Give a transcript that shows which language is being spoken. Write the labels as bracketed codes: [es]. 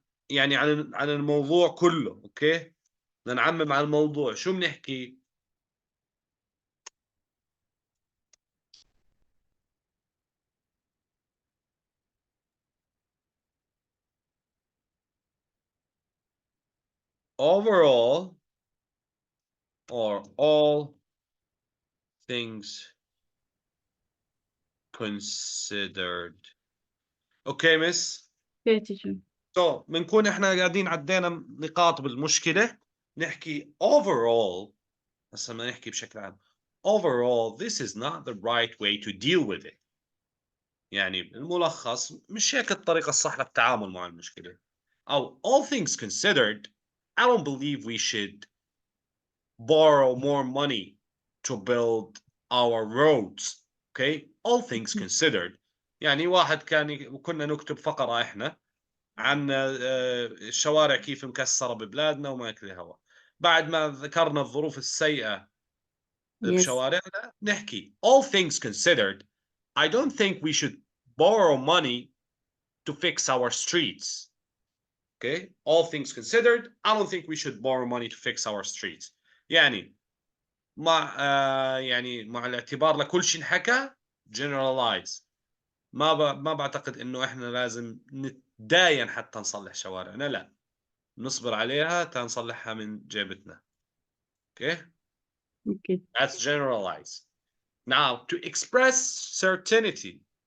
[ar] يعني عن الموضوع كله، اوكي؟ بدنا نعمم على الموضوع، شو بنحكي؟ [en] Overall, or all things considered. Okay, miss? Okay, teacher. [ar] So بنكون احنا قاعدين عدينا نقاط بالمشكلة، نحكي overall. هسه بدنا نحكي بشكل عام. [en] Overall, this is not the right way to deal with it. [ar] يعني الملخص مش هيك الطريقة الصح للتعامل مع المشكلة. [en] أو all things considered, I don't believe we should borrow more money to build our roads. Okay, all things considered. [ar] يعني واحد كنا نكتب فقرة احنا عن الشوارع كيف مكسرة ببلادنا وما يكفي هوا. بعد ما ذكرنا الظروف السيئة بشوارعنا نحكي [en] all things considered, I don't think we should borrow money to fix our streets. Okay, all things considered, I don't think we should borrow money to fix our streets. [ar] يعني مع الاعتبار لكل شيء انحكى generalize. ما بعتقد انه احنا لازم نتداين حتى نصلح شوارعنا، لا، نصبر عليها تنصلحها من جيبتنا. [en] Okay? Okay. That's generalize. Now, to express certainty.